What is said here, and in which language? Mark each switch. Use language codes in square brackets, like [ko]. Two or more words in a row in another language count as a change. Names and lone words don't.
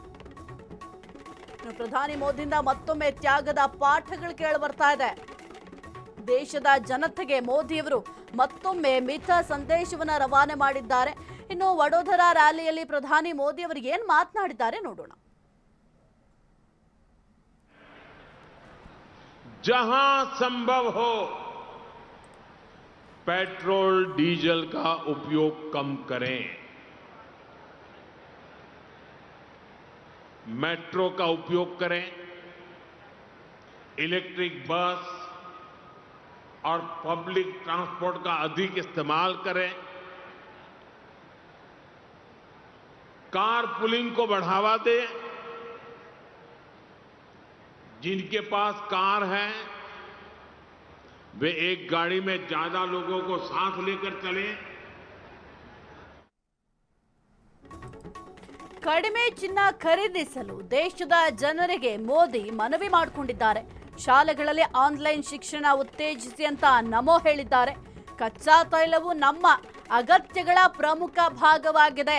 [kn] ಪ್ರಧಾನಿ ಮೋದಿಯಿಂದ ಮತ್ತೊಮ್ಮೆ ತ್ಯಾಗದ ಪಾಠಗಳು ಕೇಳಿ ಬರ್ತಾ ಇದೆ. ದೇಶದ ಜನತೆಗೆ ಮೋದಿಯವರು ಮತ್ತೊಮ್ಮೆ ಮಿತ ಸಂದೇಶವನ್ನ ರವಾನೆ ಮಾಡಿದ್ದಾರೆ. ಇನ್ನು ವಡೋದರಾ ರ್ಯಾಲಿಯಲ್ಲಿ ಪ್ರಧಾನಿ ಮೋದಿ ಅವರು ಏನ್ ಮಾತನಾಡಿದ್ದಾರೆ ನೋಡೋಣ. [hi] जहां संभव हो पेट्रोल डीजल का उपयोग कम करें, मेट्रो का उपयोग करें, [en] electric bus [hi] और [en] public transport [hi] का अधिक इस्तेमाल करें, [en] car pooling [hi] को बढ़ावा दें। जिनके पास कार है वे एक गाड़ी में ज्यादा लोगों को साथ लेकर चलें। [kn] ಕಡಿಮೆ ಚಿನ್ನ ಖರೀದಿಸಲು ದೇಶದ ಜನರಿಗೆ ಮೋದಿ ಮನವಿ ಮಾಡಿಕೊಂಡಿದ್ದಾರೆ. ಶಾಲೆಗಳಲ್ಲಿ ಆನ್ಲೈನ್ ಶಿಕ್ಷಣ ಉತ್ತೇಜಿಸಿ ಅಂತ ನಮೋ ಹೇಳಿದ್ದಾರೆ. ಕಚ್ಚಾ ತೈಲವು ನಮ್ಮ ಅಗತ್ಯಗಳ ಪ್ರಮುಖ ಭಾಗವಾಗಿದೆ.